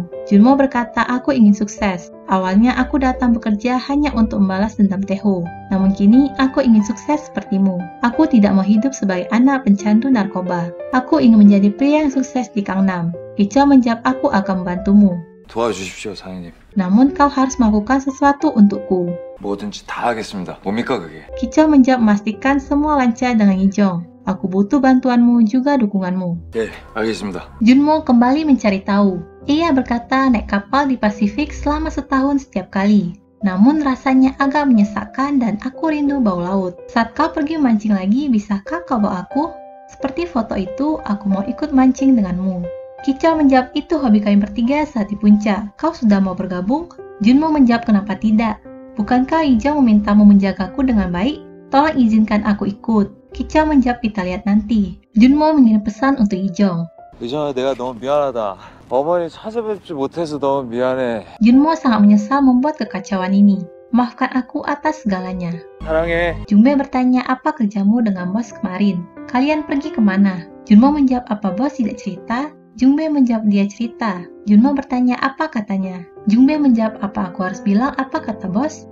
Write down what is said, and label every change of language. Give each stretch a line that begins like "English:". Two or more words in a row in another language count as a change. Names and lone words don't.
Indonesian: Junmo berkata, aku ingin sukses. Awalnya aku datang bekerja hanya untuk membalas dendam Taeho. Namun kini aku ingin sukses sepertimu. Aku tidak mau hidup sebagai anak pencandu narkoba. Aku ingin menjadi pria yang sukses di Gangnam. Kichol menjawab, aku akan membantumu.
Korean: 도와주십시오, 사장님.
Indonesian: Namun kau harus melakukan sesuatu untukku.
Korean: 뭐든지 다 하겠습니다. 뭡니까 그게?
Indonesian: Kichol menjawab, memastikan semua lancar dengan Ijong. Aku butuh bantuanmu juga dukunganmu.
Korean: 네, 알겠습니다.
Indonesian: Junmo kembali mencari tahu. Ia berkata naik kapal di Pasifik selama setahun setiap kali. Namun rasanya agak menyesakkan dan aku rindu bau laut. Saat kau pergi mancing lagi, bisakah kau bawa aku? Seperti foto itu, aku mau ikut mancing denganmu. Kichol menjawab, itu hobi kami bertiga saat di puncak. Kau sudah mau bergabung? Junmo menjawab, kenapa tidak? Bukankah Ijong memintamu menjagaku dengan baik? Tolong izinkan aku ikut. Kichol menjawab, kita lihat nanti. Junmo mengirim pesan untuk Ijong.
Korean: 의정아, 내가 너무 미안하다. 어머니 찾아뵙지 못해서 너무 미안해.
Indonesian: Junmo sangat menyesal membuat kekacauan ini. Maafkan aku atas segalanya.
Korean: 사랑해.
Indonesian: Jungbae bertanya, apa kerjamu dengan bos kemarin? Kalian pergi kemana? Junmo menjawab, apa bos tidak cerita? Jungbae menjawab, dia cerita. Junmo bertanya, apa katanya? Jungbae menjawab, apa aku harus bilang apa kata bos?